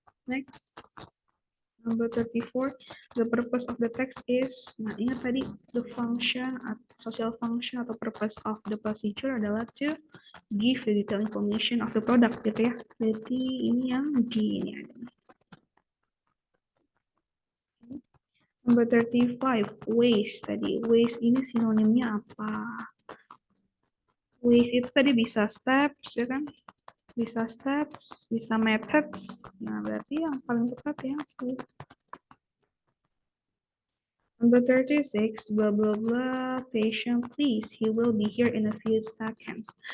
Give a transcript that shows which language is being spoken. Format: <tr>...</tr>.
<en>Next, number 34, the purpose of the text is,</en> <id>nah ingat tadi,</id> <en>the function, social function</en> <id>atau</id> <en>purpose of the procedure</en> <id>adalah</id> <en>to give the detailed information of the product</en> <id>gitu ya. Jadi ini yang D ini ada.</id> <en>Number 35, waste tadi.</en> <id>Waste ini sinonimnya apa? Waste itu tadi bisa steps ya kan? Bisa steps, bisa methods. Nah, berarti yang paling tepat yang C.</id> <en>Number 36, blah blah blah, patient please, he will be here in a few seconds.</en>